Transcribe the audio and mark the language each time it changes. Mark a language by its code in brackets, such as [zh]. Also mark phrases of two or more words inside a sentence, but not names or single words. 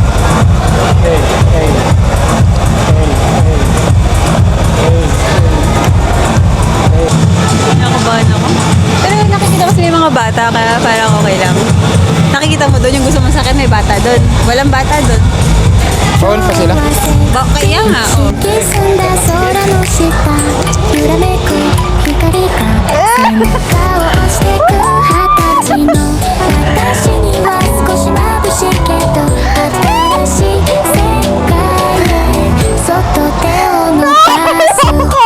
[en] Hey, hey. Hey, hey. Hey, hey. [tl] Nakabahan ako. Pero nakikita ko sila yung mga bata, kaya parang okay lang. Nakikita mo doon yung gusto mo sa akin, may bata doon. Walang bata doon. Bawal pa sila. Kaya nga, oh. [ja] 澄んだ空の下揺らめく光が背中を押してく20歳の私には少し眩しいけど新しい世界へそっと手を伸ばす朝